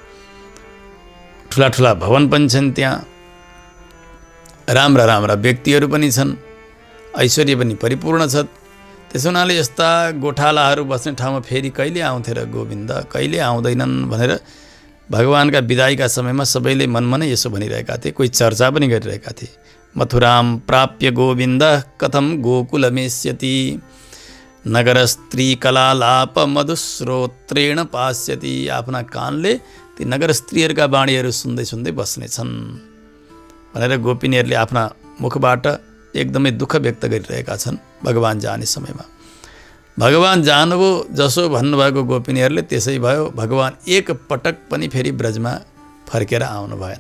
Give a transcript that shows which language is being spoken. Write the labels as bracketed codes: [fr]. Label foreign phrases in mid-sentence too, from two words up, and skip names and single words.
[ne] ठुला ठुला भवन पनि छन्, त्यहाँ राम्रा राम्रा व्यक्तिहरू पनि छन्, ऐश्वर्य पनि परिपूर्ण छ। त्यसो हुनाले यस्ता गोठालाहरू बस्ने ठाउँमा फेरि कहिले आउँथे र गोविन्द, कहिले आउँदैनन् भनेर भगवानका विदाईका समयमा सबैले मनमा नै यसो भनिरहेका थिए, कोही चर्चा पनि गरिरहेका थिए। [sa] मथुराम प्राप्य गोविन्द कथम गोकुलमेष्यति, नगर स्त्री कलालाप मधुश्रोत्रेण पास्यति। [ne] आफ्ना कानले ती नगर स्त्रीहरूका बाणीहरू सुन्दै सुन्दै बस्नेछन् भनेर गोपिनीहरूले आफ्ना मुखबाट एकदमै दुःख व्यक्त गरिरहेका छन्। भगवान जाने समयमा भगवान जानुभयो जसो भन्नुभएको गोपिनीहरूले त्यसै भयो। भगवान एक पटक पनि फेरि ब्रजमा फर्केर आउनु भएन।